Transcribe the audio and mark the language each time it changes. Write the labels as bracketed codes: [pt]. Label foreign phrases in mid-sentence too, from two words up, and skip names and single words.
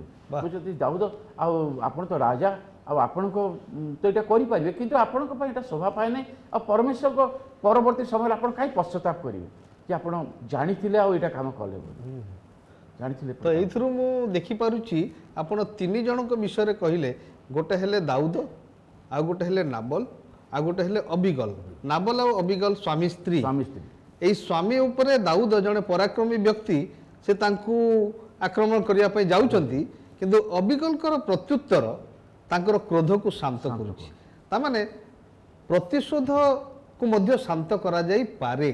[or] କହୁଛନ୍ତି ଦାଉଦ ଆଉ ଆପଣ ତ ରାଜା ଆଉ ଆପଣଙ୍କ ତ ଏଇଟା କରିପାରିବେ କିନ୍ତୁ ଆପଣଙ୍କ ପାଇଁ ଏଇଟା ଶୋଭା ପାଏ ନାହିଁ ଆଉ ପରମେଶ୍ୱରଙ୍କ ପରବର୍ତ୍ତୀ ସମୟରେ ଆପଣ କାହିଁ ପଶ୍ଚାତାପ କରିବେ ଯେ ଆପଣ ଜାଣିଥିଲେ ଆଉ ଏଇଟା କାମ କଲେ ବୋଲି ଜାଣିଥିଲେ। ତ ଏଇଥିରୁ ମୁଁ ଦେଖିପାରୁଛି ଆପଣ ତିନି ଜଣଙ୍କ ବିଷୟରେ କହିଲେ, ଗୋଟେ ହେଲେ ଦାଉଦ, ଆଉ ଗୋଟେ ହେଲେ ନାବଲ, ଆଉ ଗୋଟେ ହେଲେ ଅବିଗଲ। ନାବଲ ଆଉ ଅବିଗଲ ସ୍ୱାମୀ ସ୍ତ୍ରୀ। ଏଇ ସ୍ୱାମୀ ଉପରେ ଦାଉଦ ଜଣେ ପରାକ୍ରମୀ ବ୍ୟକ୍ତି, ସେ ତାଙ୍କୁ ଆକ୍ରମଣ କରା ଯାଚ୍ଛେନ କିନ୍ତୁ ଅବିକଳକର ପ୍ରତ୍ୟୁତ୍ତର ତାଙ୍କର କ୍ରୋଧକୁ ଶାନ୍ତ କରୁଛି। ତା'ର ମାନେ ପ୍ରତିଶୋଧକୁ ମଧ୍ୟ ଶାନ୍ତ କରା ଯାଇ ପାରେ